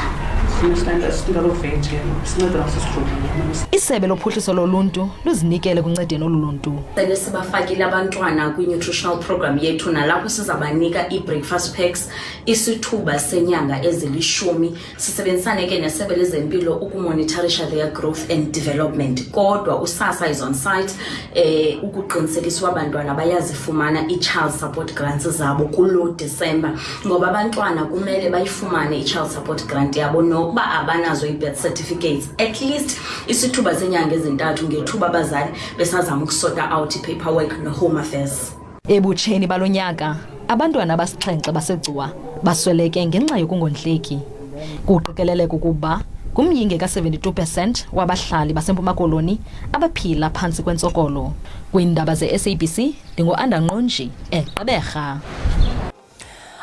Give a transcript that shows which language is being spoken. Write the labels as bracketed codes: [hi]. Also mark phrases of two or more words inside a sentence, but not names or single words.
[xh] Isebe lophuhliso loluntu luzinikele kuncedeni oluluntu. Sibafakile abantwana kwi- [en] nutritional program [xh] yethu nalapho sizabanika i- [en] breakfast packs [xh] isithuba senyanga ezili-10. Sisebenzisane ke nesebe lezempilo ukumonitorisha [en] their growth and development. [xh] Kodwa usasa [en] is on site [xh] ukuqinisekisa abantwana bayazifumana i- [en] child support grants [xh] zabo kulo December, ngoba abantwana kumele bayifumane i- [en] child support grant [xh] yabo no ba abanazo i- [en] birth certificates at least [xh] isithuba senyanga ezintathu ngethuba abazali besazama ukusota out i-paperwork no- [en] home affairs. [xh] Ebutsheni balonyaka abantwana abasixhenxe baseGcuwa basweleke ngenxa yokungondleki. Kuqikeleleka ukuba kumyinge ka-72% wabahlali baseMpuma Koloni abaphila phantsi kwentsokolo. Kwiindaba ze-SABC ndingo-Andangqonji eGqeberha.